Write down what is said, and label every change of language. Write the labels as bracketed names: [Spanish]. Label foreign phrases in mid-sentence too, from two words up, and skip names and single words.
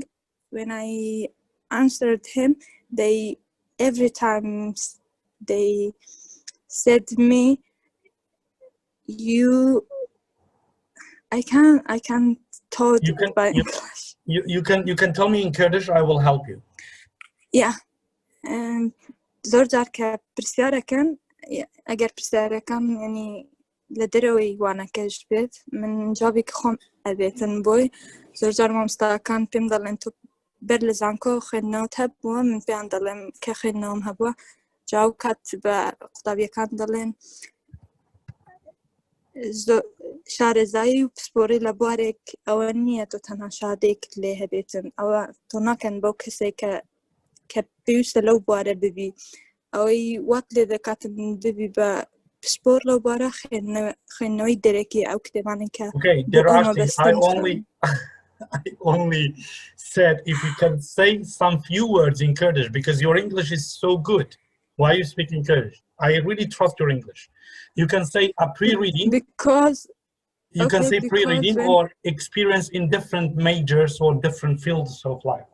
[English] When I answered him, they every time they said to me, I can't taught You can by you, English. you can tell me in Kurdish. I will help you. Yeah. [Central Kurdish] زۆر جار کە پرسیارەکەن ئەگەر پرسیارەکەم ینی لە دەرەوەی وانەکەش بێت من جوابێکی خۆم ئەبێتن بۆی زۆر جار مامۆستاکان پێم دەڵێن تۆ بەر لە زانکۆ خوێندنەوەت هەبووە من پێیان دەڵێم کە خوێندنەوەم هەبووە جاو کات بە قوتابیەکان دەڵێن شارەزایی و پسپۆڕی لە بوارێک ئەوە نییە تۆ تەنها شادێک لێ هەبێتن ئەوە تۆ ناکەن بەو کەسێک کە پێویستە لەو بوارە ببی ئەوەی وات لێ دەکاتن ببی بە پسپۆر لەو بوارە خوێندنەوەی دەرەکی ئەو کتێبانێک کە بۆ ئەو مەبەستن [English] I only said if you can say some few words in Kurdish because your English is so good. Why are you speaking Kurdish? I really trust your English. You can say a pre-reading. Because you can say pre-reading or experience in different majors or different fields of life.